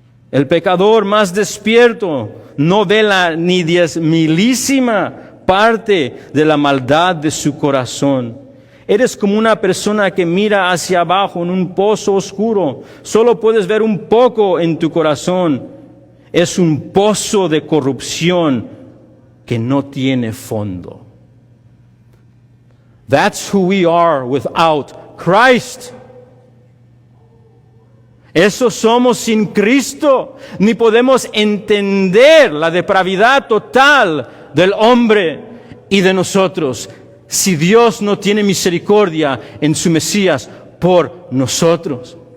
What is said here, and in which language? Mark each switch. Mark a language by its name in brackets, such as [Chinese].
[Spanish] El pecador más despierto no ve la ni 10,000ª parte de la maldad de su corazón. Eres como una persona que mira hacia abajo en un pozo oscuro. Solo puedes ver un poco en tu corazón. Es un pozo de corrupción que no tiene fondo. [English] That's who we are without Christ. [Spanish] Eso somos sin Cristo. Ni podemos entender la depravidad total del hombre y de nosotros si Dios no tiene misericordia en su Mesías por nosotros.